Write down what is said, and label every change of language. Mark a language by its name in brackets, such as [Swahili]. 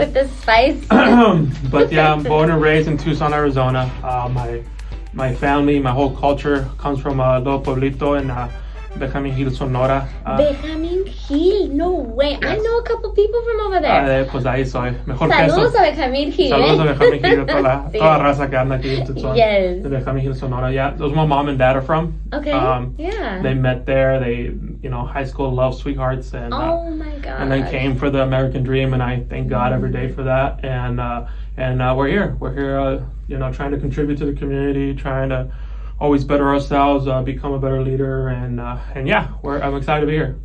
[English] With the spice. But yeah, I'm born and raised in Tucson, Arizona. My family, my whole culture comes from a little pueblito in Benjamin Hill, Sonora. Benjamin Hill, no way. Yes. I know a couple people from over there. [Spanish] Pues ahí soy. Mejor Saludos a Benjamin Hill. Saludos a Benjamin Hill, toda la raza que anda aquí en Tucson. [English] Yes. [Spanish] De Benjamin Hill, Sonora. [English] Yeah, that's where my mom and dad are from. Okay. Yeah. They met there. They, high school love sweethearts, and oh my God. And then came for the American dream, and I thank God every day for that. And we're here. We're here, trying to contribute to the community, trying to always better ourselves, become a better leader, and yeah, I'm excited to be here.